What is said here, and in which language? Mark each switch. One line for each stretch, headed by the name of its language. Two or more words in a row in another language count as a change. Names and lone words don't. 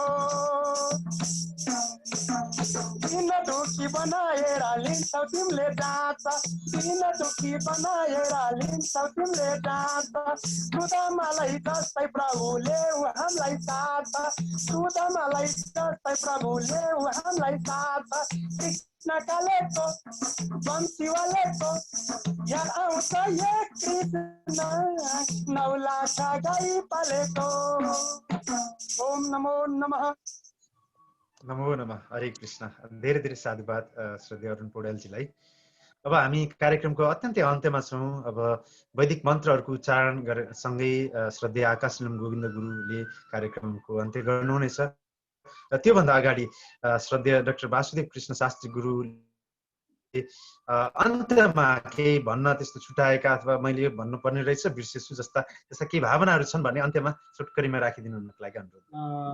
Nepali: दिन दुखी बनाएर लिन्छौ तिमीले जाँच दिन दुखी बनाएर लिन्छौ तिमीले जाँच सुदामालाई जस्तै प्रभुले हामीलाई साथ सुदामालाई जस्तै प्रभुले हामीलाई साथ कृष्ण कालेको बन्सी वालेको याद आउँछ हे कृष्ण 9 लाख गाई पालेको ओम नमो नमः नमो नमः हरे कृष्ण। धेरै धेरै साधुवाद श्रद्धेय अरुण पौडेलजीलाई। अब हामी कार्यक्रमको अत्यन्तै अन्त्यमा छौँ। अब वैदिक मन्त्रहरूको उच्चारण सँगै श्रद्धेय आकाश गोविन्द गुरुले कार्यक्रमको अन्त्य गर्नुहुनेछ। र त्योभन्दा अगाडि श्रद्धेय डाक्टर वासुदेव कृष्ण शास्त्री गुरुले अन्त्यमा केही भन्न त्यस्तो छुटाएका अथवा मैले यो भन्नुपर्ने रहेछ बिर्सेछु जस्ता त्यस्ता केही भावनाहरू छन् भने अन्त्यमा छोटकरीमा राखिदिनु हुनको लागि अनुरोध।